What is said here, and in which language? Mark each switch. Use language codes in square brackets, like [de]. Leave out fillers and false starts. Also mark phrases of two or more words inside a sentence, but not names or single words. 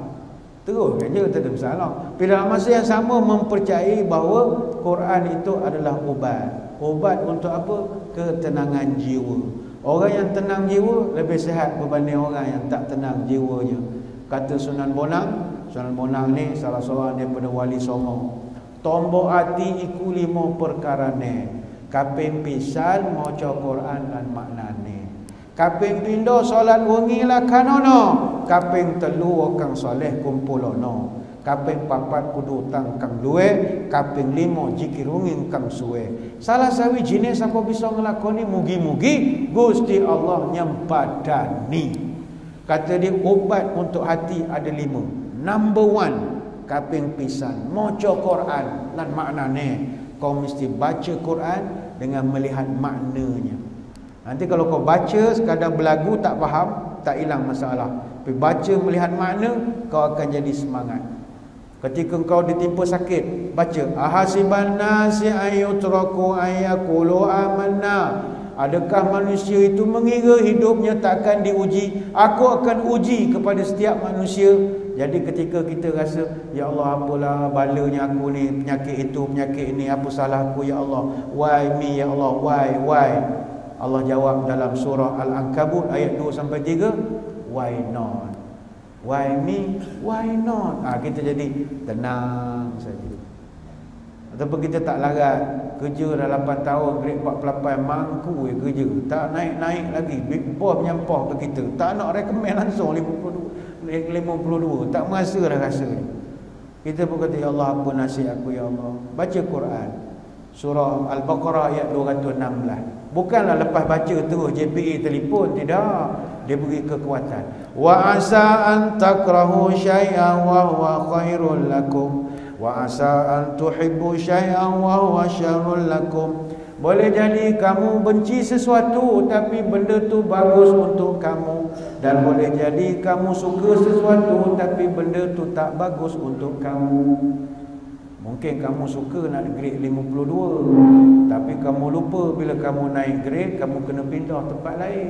[ms] Teruskan je, tak ada masalah. Tapi dalam masa yang sama mempercayai bahawa Quran itu adalah ubat. Ubat untuk apa? Ketenangan jiwa. Orang yang tenang jiwa lebih sihat berbanding orang yang tak tenang jiwanya. Kata Sunan Bonang ni salah seorang daripada Wali Songo. [jv] Tombok hati iku 5 perkara ni. Kaping pisan maca Quran dan maknane. Kaping pindo solat wengi lah kanono. Kaping telu kang soleh kumpulono. Kaping 4 kudu utang kang luwe. Kaping 5 zikir wengi kang suwe. Salah sawi jenis apa bisa ngelakoni mugi-mugi Gusti Allah nyempadani. [ms] Kata dia ubat untuk hati ada 5. [en] Number 1, [jv] kaping pisan maca Quran lan maknane. [ms] Kau mesti baca Quran dengan melihat maknanya. Nanti kalau kau baca sekadar berlagu tak faham, tak hilang masalah. Tapi baca melihat makna, kau akan jadi semangat. Ketika kau ditimpa sakit, baca [ar] أحسب الناس أن يتركوا أن يقولوا آمنا. [ms] Adakah manusia itu mengira hidupnya takkan diuji? Aku akan uji kepada setiap manusia. Jadi ketika kita rasa, [ar] ya Allah [ms] apalah balanya aku ni, penyakit itu, penyakit ini, apa salah aku [ar] ya Allah? [en] Why me [ar] ya Allah? [ms] Why? Allah jawab dalam surah Al-Ankabut ayat 2-3, [en] why not? Why me? Why not? [ms] Kita jadi tenang saja. Ataupun kita tak larat, kerja dah 8 tahun, grade 48, mangku kerja, tak naik-naik lagi, [en] big boss [ms] menyampah ke kita, tak nak recommend langsung 52, tak merasa dah rasanya. Kita pun kata, [ar] ya Allah [ms] apa nasib aku [ar] ya Allah. [ms] Baca Quran surah Al-Baqarah ayat 216. Bukanlah lepas baca terus JPA telefon, tidak. Dia beri kekuatan. [ar] وعسى أن تكرهوا شيئا وهو خير لكم وعسى أن تحبوا شيئا وهو شر لكم. [ms] Boleh jadi kamu benci sesuatu tapi benda tu bagus untuk kamu, dan boleh jadi kamu suka sesuatu tapi benda tu tak bagus untuk kamu. Mungkin kamu suka nak grade 52, tapi kamu lupa bila kamu naik grade kamu kena pindah tempat lain.